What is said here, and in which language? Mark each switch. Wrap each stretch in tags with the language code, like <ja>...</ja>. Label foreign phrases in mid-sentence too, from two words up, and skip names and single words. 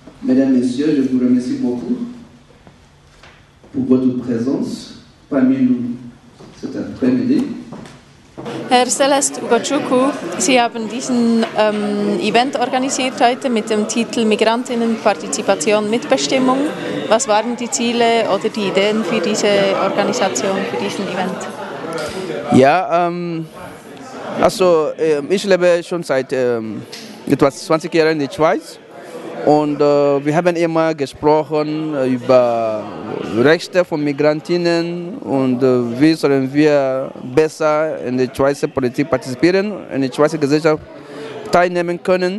<fr>Mesdames, Messieurs, je vous remercie beaucoup pour votre présence parmi nous cet après-midi.</fr> <de>Herr Celeste Ugochukwu, Sie haben diesen Event organisiert heute mit dem Titel Migrantinnenpartizipation Mitbestimmung. Was waren die Ziele oder die Ideen für diese Organisation, für diesen Event? Ja, also ich lebe schon seit etwas 20 Jahren in der Schweiz und wir haben immer gesprochen über Rechte von Migrantinnen und wie sollen wir besser in der Schweizer Politik partizipieren, in der Schweizer Gesellschaft teilnehmen können.</de>